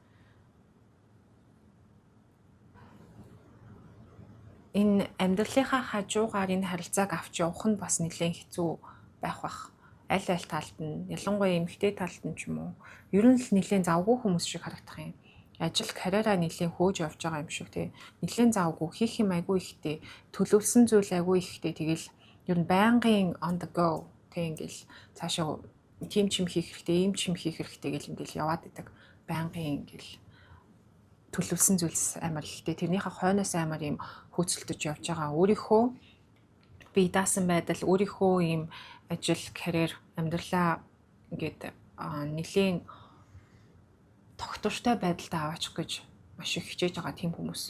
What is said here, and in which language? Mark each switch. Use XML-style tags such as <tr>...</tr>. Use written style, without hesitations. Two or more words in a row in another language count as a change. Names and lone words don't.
<mn>Энэ амьдралынхаа хажуугаар энэ харилцааг авч явах нь бас нэлээд хэцүү байх. Аль талд нь ялангуяа эмэгтэй талд нь ч юм уу. Ер нь л нэлээд завгүй хүмүүс шиг харагдах юм. Ажил карьераа нэлээд хөөж явж байгаа юм шиг тий. Нэлээд завгүй хийх юм айгүй ихтэй, төлөвлөсөн зүйл айгүй ихтэй. Тэгэл ер нь байнгын</mn> <en>on the go</en> <mn>тий ингээл цаашаа тийм ч юм хийх хэрэгтэй, ийм ч юм хийх хэрэгтэй гэл ингээл яваад идэг. Байнгын ингээл төлөвлөсөн зүйлс амар ихтэй. Тэрнийхээ хойноос амар юм хөөцөлдөж явж байгаа. Өөрийнхөө бие даасан байдал, өөрийнхөө ийм ажил, карьер, амьдралаа ингээд нэлээд тогтвортой байдалд аваачих гэж маш их хичээж байгаа тийм хүмүүс.</mn>